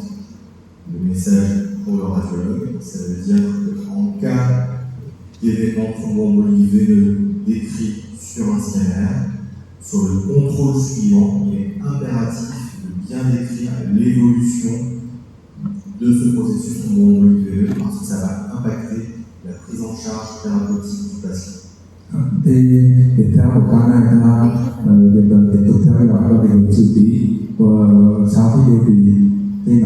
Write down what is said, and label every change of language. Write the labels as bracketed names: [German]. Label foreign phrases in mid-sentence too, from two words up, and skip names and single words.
[French] Le message pour le radiologue, ça veut dire qu'en cas d'événement thromboembolie veineux décrit sur un scanner, sur le contrôle suivant, il est impératif de bien décrire l'évolution de ce processus thromboembolie veineux parce que ça va impacter la prise en charge thérapeutique du patient. [Vietnamese] Thì tiếp theo của ca này là việc cần tiếp tục theo dõi và định hướng xử lý và sau khi điều trị